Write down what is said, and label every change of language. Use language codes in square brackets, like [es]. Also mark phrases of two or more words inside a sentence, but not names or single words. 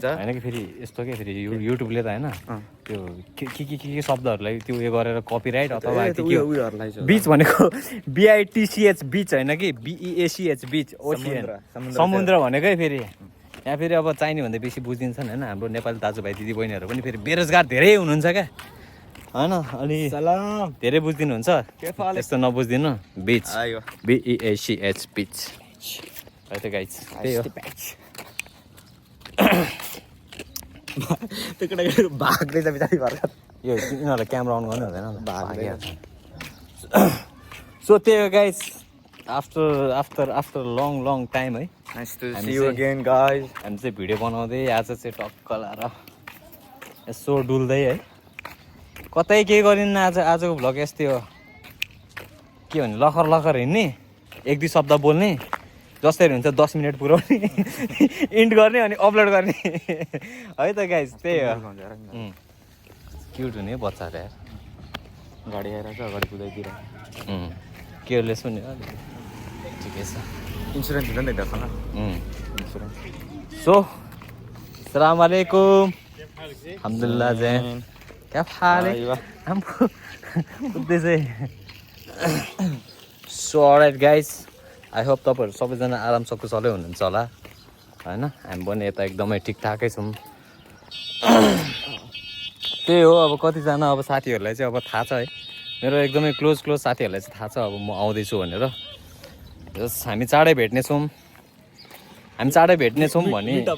[ne] होइन कि फेरि यस्तो के फेरि युट्युबले त होइन त्यो के शब्दहरूलाई त्यो उयो गरेर कपिराइट अथवा बिच भनेको BITCH बिच होइन कि BEACH बिच ओसियन समुद्र भनेकै फेरि यहाँ फेरि अब चाहिने भन्दा बेसी बुझिदिन्छन् होइन हाम्रो नेपाली दाजुभाइ दिदीबहिनीहरू पनि फेरि बेरोजगार धेरै हुनुहुन्छ क्या होइन अनि धेरै बुझिदिनुहुन्छ त्यस्तो नबुझिदिनु बिच BEACH बिच है त गाइज त्यही हो त्यो केटाकेटी भाग्दैछ बिचारी भर्खर यो यिनीहरूलाई क्यामेरा अन गर्नु हुँदैन सो त्यही हो गाइज [en] after long time [ne] है [en] Nice to see you again, guys. [ne] हामी चाहिँ भिडियो बनाउँदै आज चाहिँ टक्क लाएर यसो डुल्दै है कतै केही गरिन्न आजको भ्लग यस्तै हो के भने लखर हिँड्ने 1-2 शब्द बोल्ने जसरी हुन्छ 10 मिनट पुऱ्याउने इन्ड गर्ने अनि अपलोड गर्ने है त गाइज त्यही हो क्युट हुने बच्चाहरू यार गाडी आइरहेछ अगाडि कुदाइतिर केयरलेस पनि हो ठिकै छ इन्सुरेन्स हुन्छ नि त्यसमा इन्सुरेन्स सो [ar] السلام عليكم الحمد لله [ne] जय क्या फाले हम कुद्दै चाहिँ सो [en] alright guys I hope [ne] तपाईँहरू सबैजना आराम सकुशलै हुनुहुन्छ होला होइन हामी पनि यता एकदमै ठिकठाकै छौँ त्यही हो अब कतिजना अब साथीहरूलाई चाहिँ अब थाहा छ है मेरो एकदमै क्लोज साथीहरूलाई चाहिँ थाहा छ अब म आउँदैछु भनेर जस हामी चाँडै भेट्नेछौँ भने